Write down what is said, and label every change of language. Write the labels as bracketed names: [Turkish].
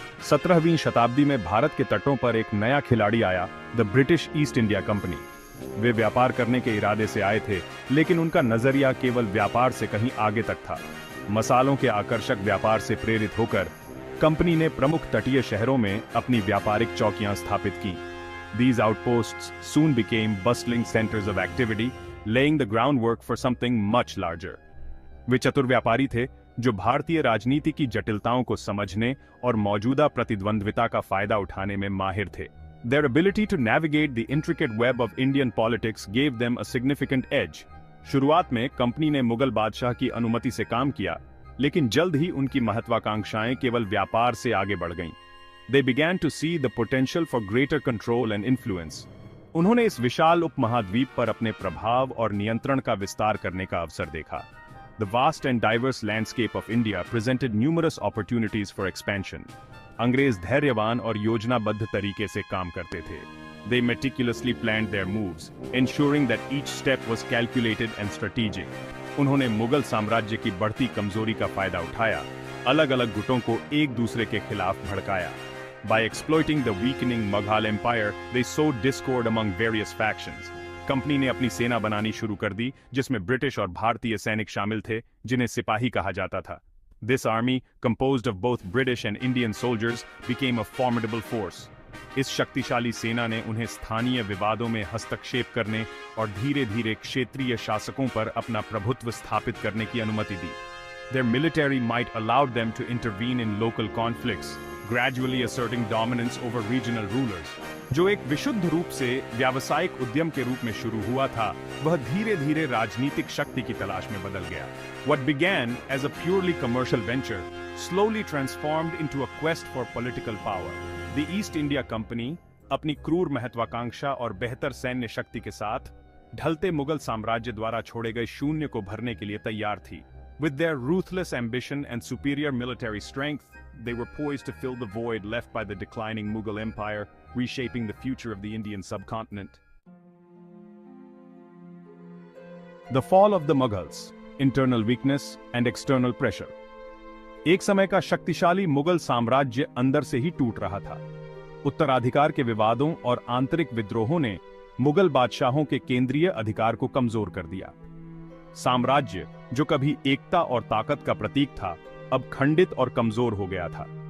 [Hindi] 17वीं शताब्दी में भारत के तटों पर एक नया खिलाड़ी आया, the British east India company. वे व्यापार करने के इरादे से आए थे, लेकिन उनका नजरिया केवल व्यापार से कहीं आगे तक था। मसालों के आकर्षक व्यापार से प्रेरित होकर कंपनी ने प्रमुख तटीय शहरों में अपनी व्यापारिक चौकियां स्थापित की। [English] These outposts soon became bustling centers of activity, laying the groundwork for something much larger. [Hindi] वे चतुर व्यापारी थे जो भारतीय राजनीति की जटिलताओं को समझने और मौजूदा प्रतिद्वंद्विता का फायदा उठाने में माहिर थे। [English] Their ability to navigate the intricate web of Indian politics gave them a significant edge. [Hindi] शुरुआत में कंपनी ने मुगल बादशाह की अनुमति से काम किया, लेकिन जल्द ही उनकी महत्वाकांक्षाएं केवल व्यापार से आगे बढ़ गईं। [English] They began to see the potential for greater control and influence. [Hindi] उन्होंने इस विशाल उपमहाद्वीप पर अपने प्रभाव और नियंत्रण का विस्तार करने का अवसर देखा। [English] The vast and diverse landscape of India presented numerous opportunities for expansion. [Hindi] अंग्रेज धैर्यवान और योजनाबद्ध तरीके से काम करते थे। [English] They meticulously planned their moves, ensuring that each step was calculated and strategic. [Hindi] उन्होंने मुगल साम्राज्य की बढ़ती कमजोरी का फायदा उठाया, अलग-अलग गुटों को एक दूसरे के खिलाफ भड़काया। [English] By exploiting the weakening Mughal Empire, they sowed discord among various factions. [Hindi] Company ने अपनी सेना बनानी शुरू कर दी, जिसमें ब्रिटिश और भारतीय सैनिक शामिल थे, जिन्हें सिपाही कहा जाता था। [English] This army, composed of both British and Indian soldiers, became a formidable force. [Hindi] इस शक्तिशाली सेना ने उन्हें स्थानीय विवादों में हस्तक्षेप करने और धीरे-धीरे क्षेत्रीय शासकों पर अपना प्रभुत्व स्थापित करने की अनुमति दी। [English] Their military might allowed them to intervene in local conflicts, gradually asserting dominance over regional rulers. [Hindi] जो एक विशुद्ध रूप से व्यावसायिक उद्यम के रूप में शुरू हुआ था, वह धीरे-धीरे राजनीतिक शक्ति की तलाश में बदल गया। [English] What began as a purely commercial venture slowly transformed into a quest for political power. [Hindi] The East India Company अपनी क्रूर महत्वाकांक्षा और बेहतर सैन्य शक्ति के साथ ढलते मुगल साम्राज्य द्वारा छोड़े गए शून्य को भरने के लिए तैयार थी। [English] With their ruthless ambition and superior military strength, they were poised to fill the void left by the declining Mughal Empire, reshaping the future of the Indian subcontinent. The fall of the Mughals, internal weakness and external pressure. [Hindi] एक समय का शक्तिशाली मुगल साम्राज्य अंदर से ही टूट रहा था। उत्तराधिकार के विवादों और आंतरिक विद्रोहों ने मुगल बादशाहों के केंद्रीय अधिकार को कमजोर कर दिया। साम्राज्य, जो कभी एकता और ताकत का प्रतीक था, अब खंडित और कमजोर हो गया था।